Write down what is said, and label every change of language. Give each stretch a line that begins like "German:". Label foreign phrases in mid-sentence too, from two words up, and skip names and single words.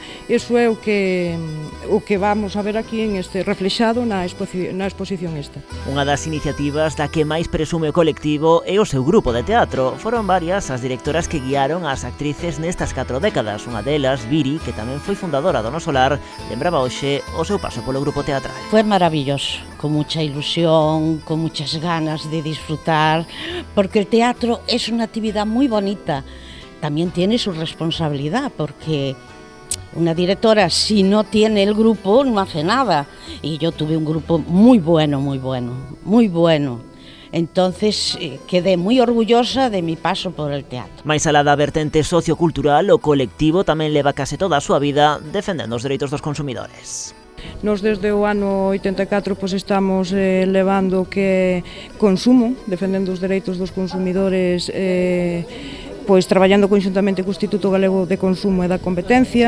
Galician: Iso é o que vamos a ver aquí reflexado na exposición esta. Unha das iniciativas da que máis presume o colectivo é o seu grupo de teatro. Foron varias as directoras que guiaron as actrices nestas 4 décadas. Unha delas, Viri, que tamén foi fundadora do Noso Lar, lembraba hoxe o seu paso polo grupo teatral.
Spanish: Fue maravilloso, con mucha ilusión, con muchas ganas de disfrutar, porque el teatro es una actividad muy bonita. También tiene su responsabilidad, porque una directora, si no tiene el grupo, no hace nada. Y yo tuve un grupo muy bueno, muy bueno, muy bueno. Entonces quedé muy orgullosa de mi paso por el teatro.
Galician: Mais alá da vertente sociocultural, o colectivo tamén leva case toda a súa vida defendendo os dereitos dos consumidores. Nos desde o ano 84 estamos levando que consumo, defendendo os dereitos dos consumidores, traballando conxuntamente co Instituto Galego de Consumo e da Competencia.